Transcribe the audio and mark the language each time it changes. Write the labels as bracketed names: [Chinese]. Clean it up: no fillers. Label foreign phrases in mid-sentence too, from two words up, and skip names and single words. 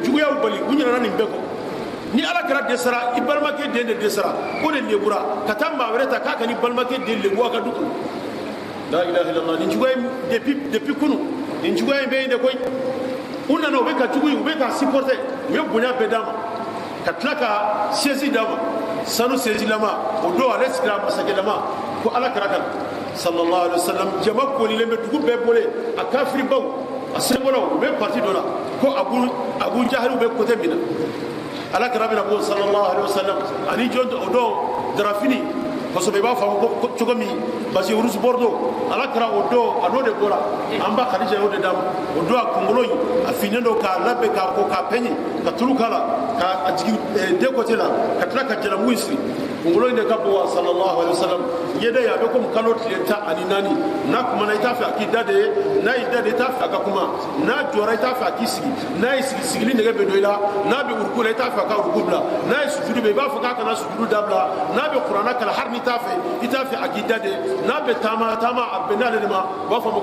[Bambara] juguyaw bali u ɲinana nin bɛɛ kɔ ni ala kɛra dɛsɛra i balimakɛ den de dɛsɛra o de lebura ka taa maa wɛrɛ ta k'a ka ni balimakɛ den lebu a ka du kɔnɔ la [Arabic] إله إلا الله [Bambara] nin juguya in depuis kunu nin juguya in bɛ yen de koyi u nana u bɛ ka jugu u bɛ ka supporter u ye bonya bɛɛ d'a ma ka tila ka siège d'a ma sanu siège lama o don ale sigira masakɛlama ko ala kɛra kan [Arabic] صلى الله عليه وسلم [Bambara] jama kolilen bɛ dugu bɛɛ bolo a kafiribaw a sɛbɛlaw u bɛ parti dɔ la ko Abu Jahil bɛ côté min na ala kɛra bɛna bɔ [Arabic] صلى الله عليه وسلم [Bambara] ani jɔn o don darafini kosɛbɛ i b'a faamu ko cogo min [French] parce que rouge bordeaux [Bambara] ala kɛra o don a n'o de bɔra an ba Khadija y'o de d'a ma o don a kunkolo in a finnen don k'a labɛn k'a ko k'a pɛɲɛ ka tulu k'a la k'a jigin den côté la ka tila ka jalamugu in siri kunkolo in de ka bon wa [Arabic] صلى الله عليه وسلم [Bambara] ɲɛda ye a bɛ komi kalo tile 14 n'a kumana i t'a fɛ a k'i da de ye n'a y'i da de i t'a fɛ a ka kuma n'a jɔra i t'a fɛ a k'i sigi n'a y'i sigi sigili nɛgɛ bɛ don i la n'a bɛ ruku la i t'a fɛ a ka ruku bila n'a ye sujudu bɛ i b'a fɔ k'a kana sujudu dabila n'a bɛ kuranna kalan hali ni t'a fɛ a k'i da de n'a bɛ taama a bɛn n'ale de ma u b'a fɔ ma